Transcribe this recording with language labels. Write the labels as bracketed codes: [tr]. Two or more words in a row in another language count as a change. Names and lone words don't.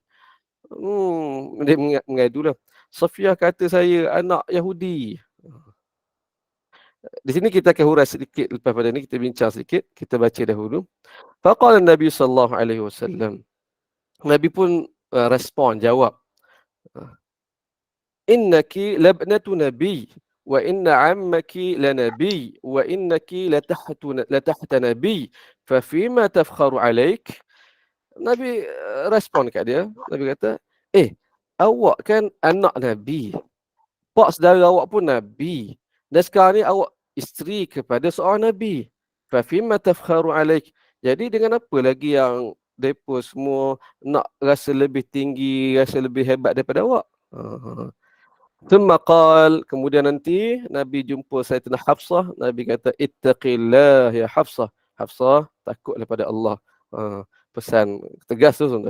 [ms] Dia mengadulah. Safiyah kata saya anak Yahudi. Di sini kita akan hurai sedikit, lepas pada ni kita bincang sedikit, kita baca dahulu. [ar] فقال نبي صلى الله عليه وسلم. [ms] Nabi pun respon, jawab. [ar] إنك لابنة نبي وإن عمك لنبي وإنك لتحت نبي ففيم تفخر عليك. [ms] Nabi respon kat dia. Nabi kata, awak kan anak Nabi, pak saudara awak pun Nabi, dan sekarang ni awak isteri kepada seorang Nabi. [ar] ففيم تفخر عليك. [ms] Jadi dengan apa lagi yang mereka semua nak rasa lebih tinggi, rasa lebih hebat daripada awak? [ar] ثم قال, [ms] kemudian nanti Nabi jumpa Sayyidatina Hafsah, Nabi kata [ar] اتقي الله يا حفصة. [ms] Hafsah, takutlah pada Allah. Pesan tegas tu tuan-tuan.